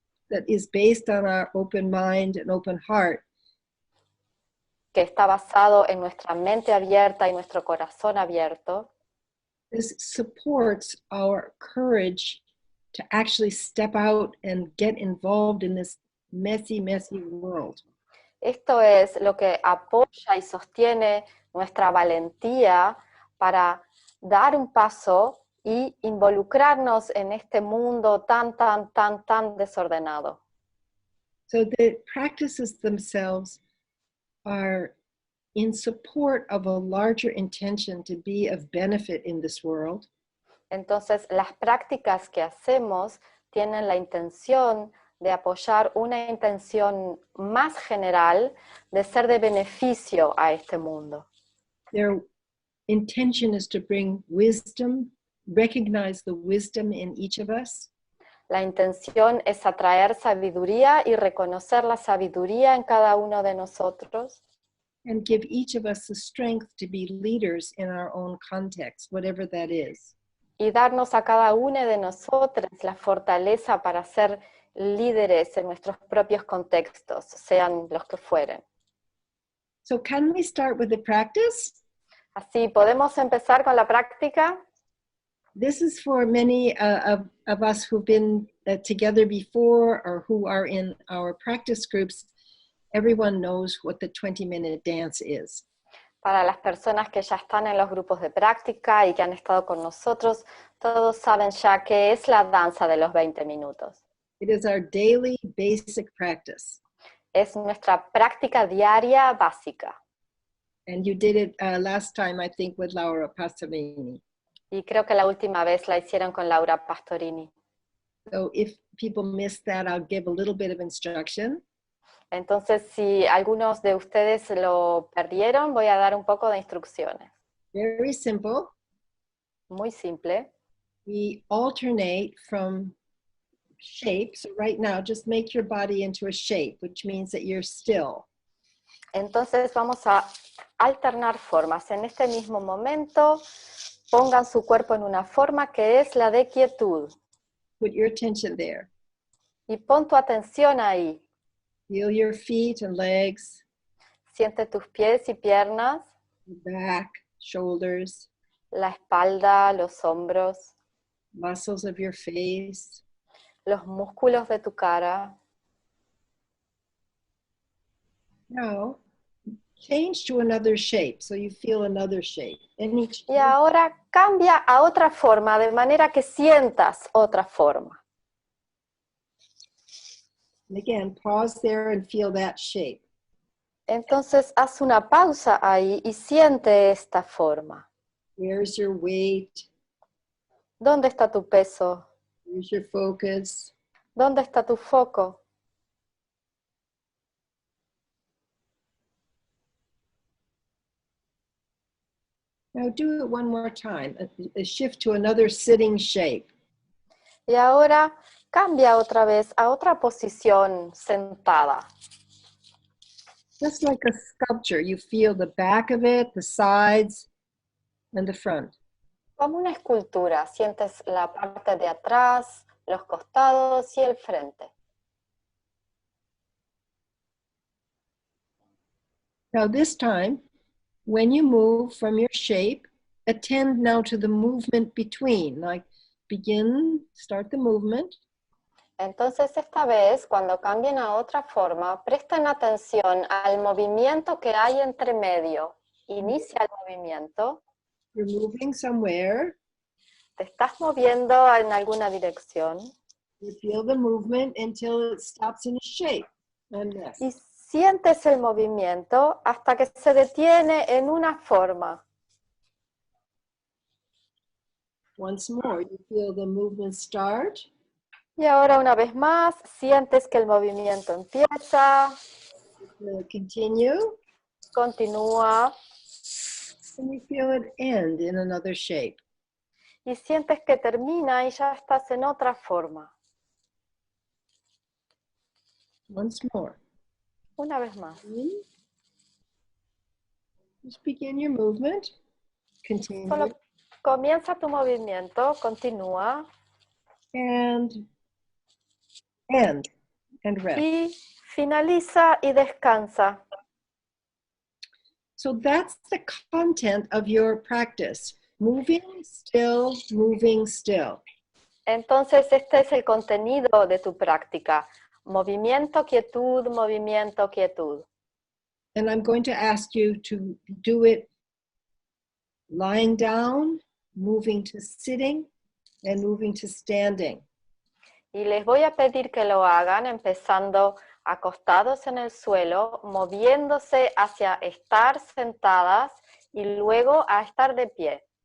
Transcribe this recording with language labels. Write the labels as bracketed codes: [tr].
[en] that is based on our open mind and open heart, [es] que está basado en nuestra mente abierta y nuestro corazón abierto, [en] this supports our courage to actually step out and get involved in this messy, messy world. [es] Esto es lo que apoya y sostiene nuestra valentía para dar un paso y involucrarnos en este mundo tan desordenado. [en] So the practices themselves are in support of a larger intention to be of benefit in this world. [es] Entonces, las prácticas que hacemos tienen la intención de apoyar una intención más general de ser de beneficio a este mundo. [en] Their intention is to bring wisdom, recognize the wisdom in each of us. [es] La intención es atraer sabiduría y reconocer la sabiduría en cada uno de nosotros. [en] And give each of us the strength to be leaders in our own context, whatever that is. [es] Y darnos a cada uno de nosotros la fortaleza para ser líderes en nuestros propios contextos, sean los que fueren. [en] So can we start with the practice? [es] Así, ¿podemos empezar con la práctica? [en] this is for many of us who've been together before or who are in our practice groups. Everyone knows what the 20-minute dance is. [es] Para las personas que ya están en los grupos de práctica y que han estado con nosotros, todos saben ya qué es la danza de los 20 minutos. [en] It is our daily basic practice. [es] Es nuestra práctica diaria básica. [en] And you did it last time, I think, with Laura Pastorini. [es] Y creo que la última vez la hicieron con Laura Pastorini. [en] So if people missed that, I'll give a little bit of instruction. [es] Entonces, si algunos de ustedes lo perdieron, voy a dar un poco de instrucciones. [en] Very simple. [es] Muy simple. [en] We alternate from shape. So right now, just make your body into a shape, which means that you're still. [es] Entonces vamos a alternar formas. En este mismo momento, pongan su cuerpo en una forma que es la de quietud. [en] Put your attention there. [es] Y pon tu atención ahí. [en] Feel your feet and legs. [es] Siente tus pies y piernas. [en] Back, shoulders. [es] La espalda, los hombros. [en] Muscles of your face. [es] Los músculos de tu cara. [en] Now, change to another shape, so you feel another shape. [es] Y ahora cambia a otra forma, de manera que sientas otra forma. [en] And again, pause there and feel that shape. [es] Entonces haz una pausa ahí y siente esta forma. [en] Where's your weight? [es] ¿Dónde está tu peso? [en] Where's your focus? [es] ¿Dónde está tu foco? [en] Now do it one more time, a shift to another sitting shape. [es] Y ahora cambia otra vez a otra posición sentada. [en] Just like a sculpture, you feel the back of it, the sides, and the front. [es] Como una escultura, sientes la parte de atrás, los costados y el frente. [en] Now this time, when you move from your shape, attend now to the movement between, like start the movement. [es] Entonces esta vez, cuando cambien a otra forma, presten atención al movimiento que hay entre medio. Inicia el movimiento. [en] You're moving somewhere. [es] Te estás moviendo en alguna dirección. [en] You feel the movement until it stops in a shape. [es] Y sientes el movimiento hasta que se detiene en una forma. [en] Once more, you feel the movement start. [es] Y ahora una vez más, sientes que el movimiento empieza. [en] Continue. [es] Continúa. [en] And you feel it end in another shape. [es] Y sientes que termina y ya estás en otra forma. [en] Once more. [es] Una vez más. [en] Just begin your movement. Continue. [es] Solo comienza tu movimiento, continúa. [en] And end. And rest. [es] Y finaliza y descansa. [en] So that's the content of your practice. Moving still, moving still. [es] Entonces este es el contenido de tu práctica. Movimiento, quietud, movimiento, quietud. [en] And I'm going to ask you to do it lying down, moving to sitting, and moving to standing. [es] Y les voy a pedir que lo hagan empezando acostados en el suelo, moviéndose hacia estar sentadas y luego a estar de pie.